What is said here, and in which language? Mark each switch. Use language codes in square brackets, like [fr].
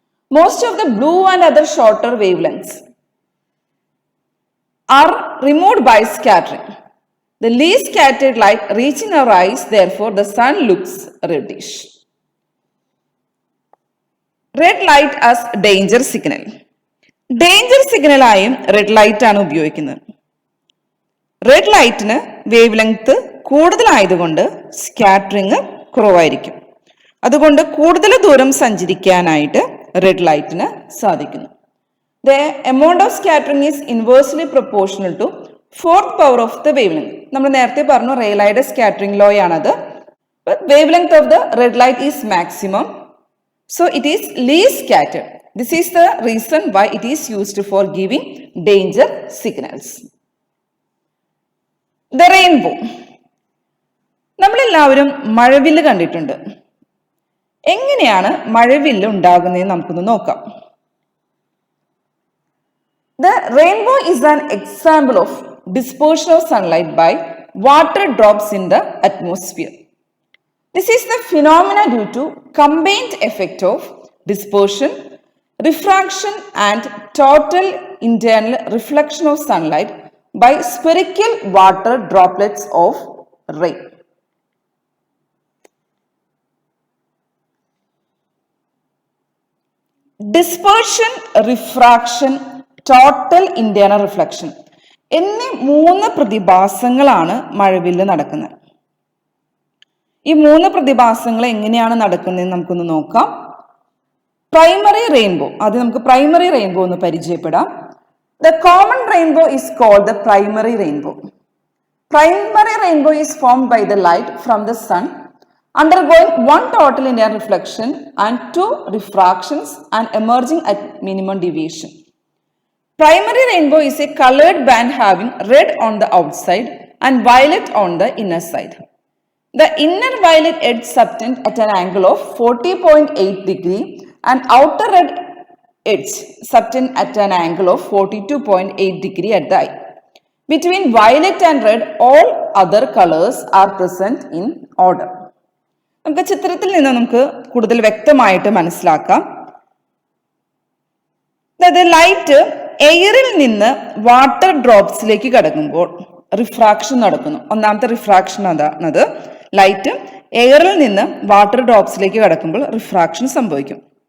[en] Most of the blue and other shorter wavelengths are removed by scattering. The least scattered light reaching our eyes, therefore the sun looks reddish. Red light as danger signal. [ml] Danger സിഗ്നലായും red light ആണ് ഉപയോഗിക്കുന്നത്. Red ലൈറ്റിന് wave length കൂടുതലായതുകൊണ്ട് scattering കുറവായിരിക്കും. അതുകൊണ്ട് കൂടുതൽ ദൂരം സഞ്ചരിക്കാനായിട്ട് red ലൈറ്റിന് സാധിക്കുന്നു. [en] The amount of scattering is inversely proportional to fourth power of the wave length. [ml] നമ്മൾ നേരത്തെ പറഞ്ഞു റെയ്ലൈയുടെ സ്കാറ്ററിംഗ് ലോ ആണത്. [en] Wave length of the red light is maximum, so it is least scattered. This is the reason why it is used for giving danger signals. The rainbow. [ml] നമ്മളെല്ലാവരും മഴവില്ല് കണ്ടിട്ടുണ്ട്. എങ്ങനെയാണ് മഴവില്ല് ഉണ്ടാകുന്നതെന്ന് നമുക്കൊന്ന് നോക്കാം. [en] The rainbow is an example of dispersion of sunlight by water drops in the atmosphere. This is the phenomena due to combined effect of dispersion, refraction and total internal reflection of sunlight by spherical water droplets of rain. [ml] Dispersion, refraction, total internal reflection എന്നീ 3 പ്രതിഭാസങ്ങളാണ് മഴവില്ല് നടക്കുന്നത്. ഈ 3 പ്രതിഭാസങ്ങൾ എങ്ങനെയാണ് നടക്കുന്നതെന്ന് നമുക്കൊന്ന് നോക്കാം. Primary rainbow, അത് നമുക്ക് പ്രൈമറി റെയിൻബോ ഒന്ന് പരിചയപ്പെടാം. [en] The common rainbow is called the primary rainbow. Primary rainbow is formed by the light from the sun undergoing one total internal reflection and 2 refractions and emerging at minimum deviation. Primary rainbow is a colored band having red on the outside and violet on the inner side. The inner violet edge subtend at an angle of 40.8 degree and outer red edge subtend at an angle of 42.8 degree at the eye. Between violet and red, all other colors are present in order. [ml] നമുക്ക് ചിത്രത്തിൽ നിന്ന് നമുക്ക് കൂടുതൽ വ്യക്തമായിട്ട് മനസ്സിലാക്കാം. അതായത് light എയറിൽ നിന്ന് വാട്ടർ ഡ്രോപ്സിലേക്ക് കടക്കുമ്പോൾ റിഫ്രാക്ഷൻ നടക്കുന്നു. ഒന്നാമത്തെ റിഫ്രാക്ഷൻ അതാണത്. ലൈറ്റ് എയറിൽ നിന്ന് വാട്ടർ ഡ്രോപ്സിലേക്ക് കടക്കുമ്പോൾ റിഫ്രാക്ഷൻ സംഭവിക്കും.